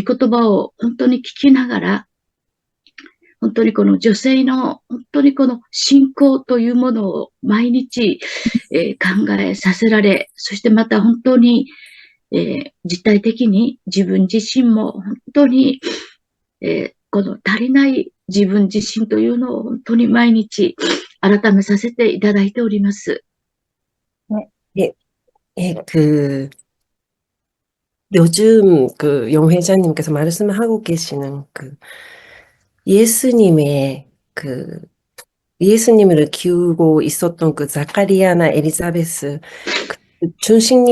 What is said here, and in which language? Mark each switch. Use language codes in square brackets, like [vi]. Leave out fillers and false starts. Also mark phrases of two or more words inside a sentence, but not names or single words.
[ja] 言葉を本当に聞きながら、本当にこの女性の本当にこの信仰というものを毎日、考えさせられ、そしてまた本当に、実体的に自分自身も本当に、この足りない自分自身というのを本当に毎日改めさせていただいております。 [ko] 예, 예, 요즘 용회장님께서 말씀하고 계시는 예수님의 예수님을 키우고 있었던 자카리아나 엘리자베스 중심